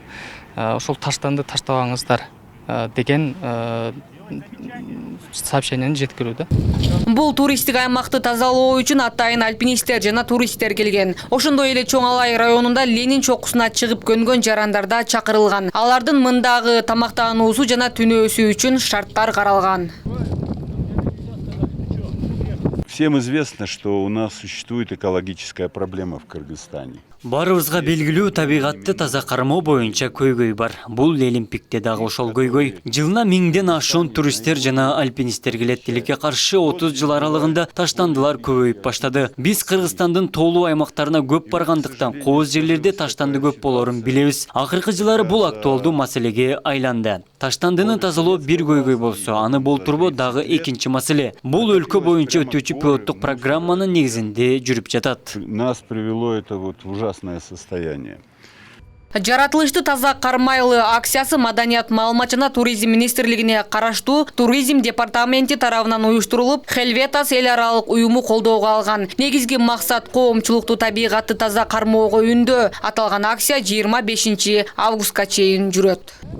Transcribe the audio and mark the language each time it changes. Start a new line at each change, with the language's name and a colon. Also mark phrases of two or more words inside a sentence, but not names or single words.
Kyrgyz: Ошол таштанды таштабаңыздар деген сообщениени жеткирүүдө. Бул туристтик аймакты тазалоо үчүн атайын альпинисттер жана туристтер келген. Ошондой эле Чоңалай районунда Ленин чокусуна чыгып көнгөн жарандар да чакырылган. Алардын мындагы тамактануусу жана түнөөсү үчүн шарттар каралган.
Russian: Всем известно, что у нас существует экологическая проблема в Кыргызстане.
Kyrgyz: Барыбызга белгилүү табигатты таза кармоо боюнча көйгөй бар. Бул Ленин пикте дагы ошол көйгөй. Жылына 1000ден ашуун туристтер жана альпинисттер келет. Тилекке каршы 30 жыл аралыгында таштандылар көбөйүп баштады. Биз Кыргызстандын тоолуу аймактарына көп баргандыктан кооз жерлерде таштанды көп болорун билебиз. Акыркы жылдары бул актуалдуу маселеге айланды. Таштандыны тазалоо бир көйгөй болсо, аны болтурбоо дагы экинчи маселе. Бул өлкө боюнча өтүүчү пилоттук программанын негизинде жүрүп жатат.
Russian: Нас привело это в ужасное состояние.
Kyrgyz: Жаратылышты таза кармайлы акциясы Маданият маалымат жана туризм министрлигине караштуу туризм департаменти тарабынан уюштурулуп, Хелветас эл аралык уюму колдоого алган. Негизги максат коомчулукту табигатты таза кармоого үндөө. Аталган акция 25 августка чейин жүрөт.